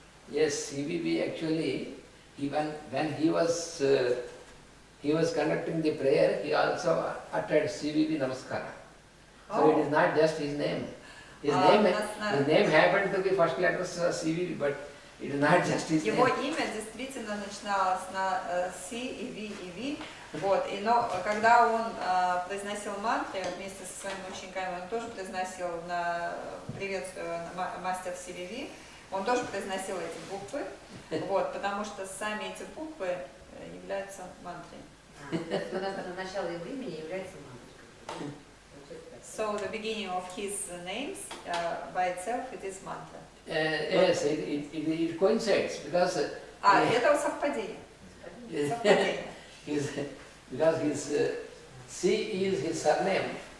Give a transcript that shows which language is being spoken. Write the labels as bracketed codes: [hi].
[en] Yes, CVV actually, even when he was conducting the prayer, he also uttered CVV Namaskara. So it is not just his name. His name happened to be first letters CVV, but it is not just his [ru] Его [en] name. [ru] имя действительно начиналось на C и V и V. Вот, но когда он произносил мантры вместе со своими учениками, он тоже произносил на приветствие мастер CVV, он тоже произносил эти буквы, вот, потому что сами эти буквы являются мантрой. Начало его имени является мантрой. [en] So the beginning of his names by itself it is mantra. Yes, it coincides because [ru] Это совпадение. Совпадение. [en] because his C is his surname.